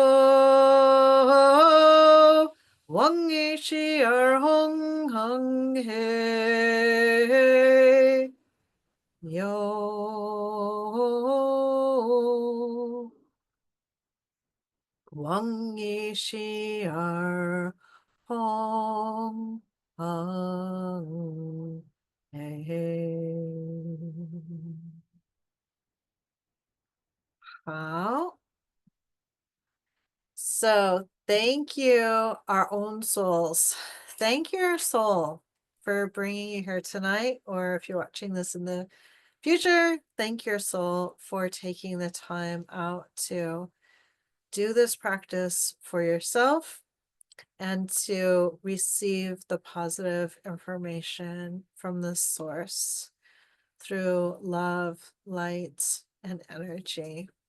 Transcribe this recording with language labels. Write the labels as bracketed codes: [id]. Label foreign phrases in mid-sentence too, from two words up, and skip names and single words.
[en] Wang shi er hong hong he Yo Wang yi shi er hong hong hey. How? So thank you, our own souls. Thank your soul for bringing you here tonight, or if you're watching this in the future, thank your soul for taking the time out to do this practice for yourself and to receive the positive information from the source through love, light, and energy.